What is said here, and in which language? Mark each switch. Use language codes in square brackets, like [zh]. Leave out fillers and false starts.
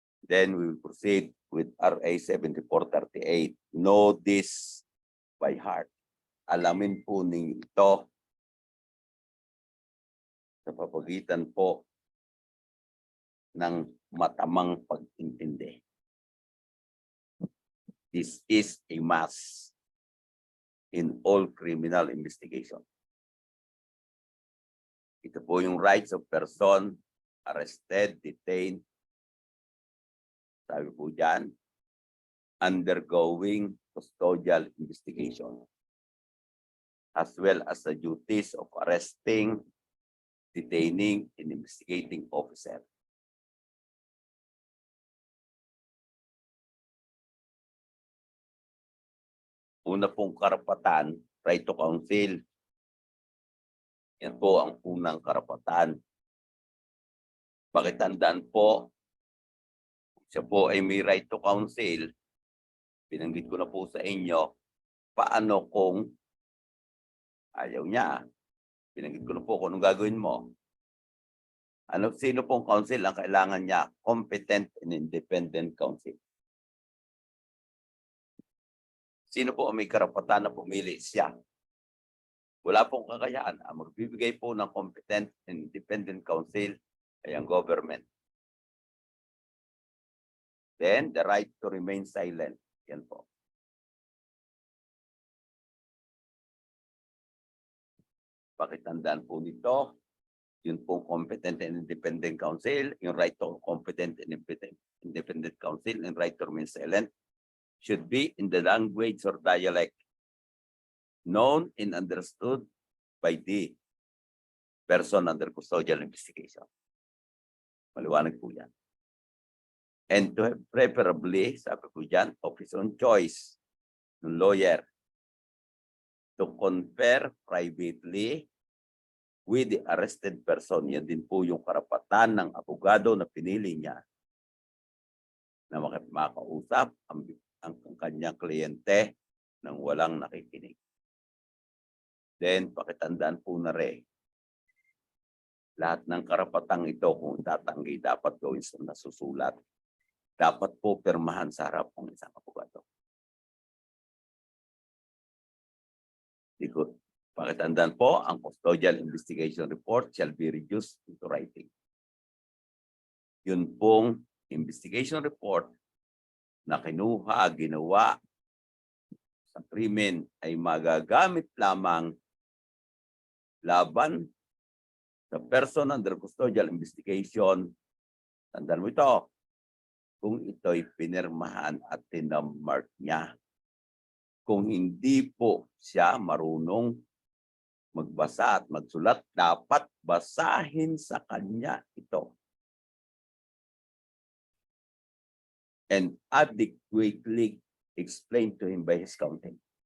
[en] Then we will proceed with RA 7438. Know this by heart. [tl] Alamin po ninyo ito sa papagitan po ng matamang pag-intindi. [en] This is a must in all criminal investigation. [tl] Ito po yung [en] rights of person arrested, detained, [tl] sabi po dyan, [en] undergoing custodial investigation, as well as the duties of arresting, detaining, and investigating officer. [tl] Una pong karapatan, [en] right to counsel. [tl] Yan po ang unang karapatan. Pakitandaan po, siya po ay may [en] right to counsel. [tl] Binanggit ko na po sa inyo, paano kung ayaw niya? Binanggit ko na po kung anong gagawin mo. Sino pong counsel ang kailangan niya? [en] Competent and independent counsel. [tl] Sino po ang may karapatan na pumili? Siya. Wala pong kakayahan. Ang magbibigay po ng [en] competent and independent counsel [tl] ay ang government. [en] Then, the right to remain silent. [tl] Yan po. Pakitandaan po nito, yun pong [en] competent and independent counsel, yung right to competent and independent counsel, and right to remain silent should be in the language or dialect known and understood by the person under custodial investigation. [tl] Maliwanag po yan. [en] And to have preferably, [tl] sabi ko dyan, [en] of his own choice, ng lawyer, to confer privately with the arrested person. [tl] Yan din po yung karapatan ng abogado na pinili niya na makausap ang kanyang kliyente nang walang nakikinig. Then, pakitandaan po na rin, lahat ng karapatang ito kung tatanggi dapat gawin sa nasusulat. Dapat po pirmahan sa harap ng isang abogado. Ikot. Pakitandaan po, ang [en] custodial investigation report shall be reduced into writing. [tl] Yun pong investigation report na kinuha, ginawa sa krimen ay magagamit lamang laban sa [en] person under custodial investigation. [tl] Tandaan mo ito, kung ito'y pinirmahan at tinamark niya. Kung hindi po siya marunong magbasa at magsulat, dapat basahin sa kanya ito. [en] And adequately explain to him by his counting.